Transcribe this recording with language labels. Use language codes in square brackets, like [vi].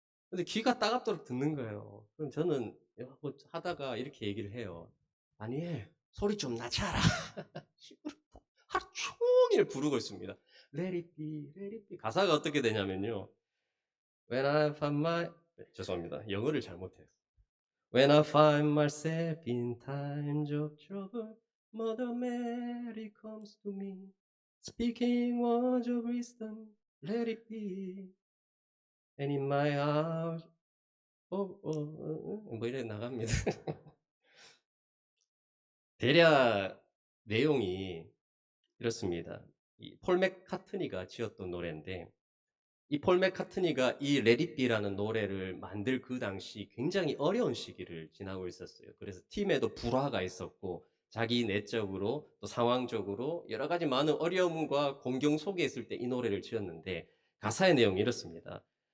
[ko] 근데 귀가 따갑도록 듣는 거예요. 그럼 저는 뭐 하다가 이렇게 얘기를 해요. 다니엘, 소리 좀 낮춰라. 시끄럽다. 하루 종일 부르고 있습니다. [en] Let it be, let it be. [ko] 가사가 어떻게 되냐면요. [en] When I find my, [ko] 죄송합니다. 영어를 잘못해요. [en] When I find myself in times of trouble, Mother Mary comes to me, speaking words of wisdom, let it be. And in my hours, [ko] 뭐 이래 나갑니다. 대략 내용이 이렇습니다. 이 폴 맥카트니가 지었던 노래인데 이 폴 맥카트니가 이 Let It Be라는 노래를 만들 그 당시 굉장히 어려운 시기를 지나고 있었어요. 그래서 팀에도 불화가 있었고 자기 내적으로 또 상황적으로 여러 가지 많은 어려움과 공경 속에 있을 때 이 노래를 지었는데 가사의 내용이 이렇습니다.